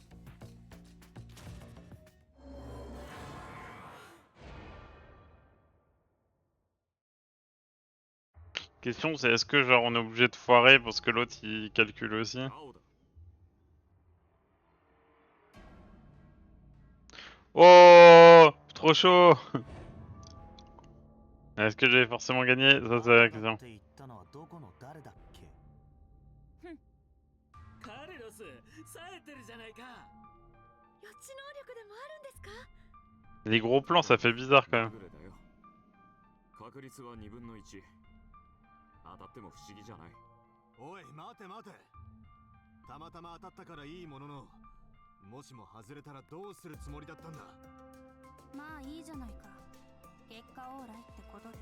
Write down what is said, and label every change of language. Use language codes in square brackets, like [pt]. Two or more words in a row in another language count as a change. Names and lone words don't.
[fr] Question, c'est est-ce que genre on est obligé de foirer parce que l'autre il calcule aussi? Oh, trop chaud. Est-ce que j'ai forcément gagné? Ça c'est la question. [ja] カルロス、冴えてるじゃないか。予知能力でもあるんですか？ [fr] Les gros plans, ça fait bizarre quand même. [ja] 確率は2分の1。当たっても不思議じゃない。おい、待て待て。たまたま当たったからいいものの、もしも外れたらどうするつもりだったんだ。まあいいじゃないか。結果オーライってことで。